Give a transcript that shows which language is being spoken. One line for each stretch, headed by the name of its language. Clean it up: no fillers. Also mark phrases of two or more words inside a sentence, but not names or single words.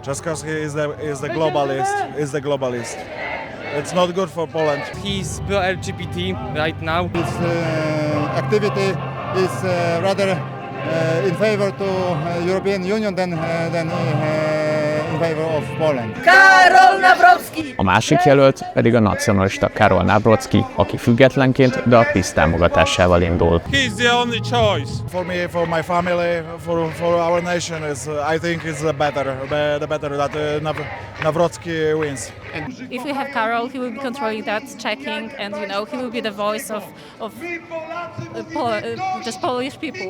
English: Trzaskowski is the globalist. It's not good for Poland. He's pro-LGBT right now. His activity is rather in favor to European Union than in favor of Poland.
Hungarian: A másik jelölt pedig a nacionalista Karol Nawrocki, aki függetlenként, de a PiS támogatásával indul.
English: He's the only choice. For me, for my family, for our nation, I think it's the better that Nawrocki wins. And if we have Karol, he will be controlling that, checking, and he will be the voice of just Polish people.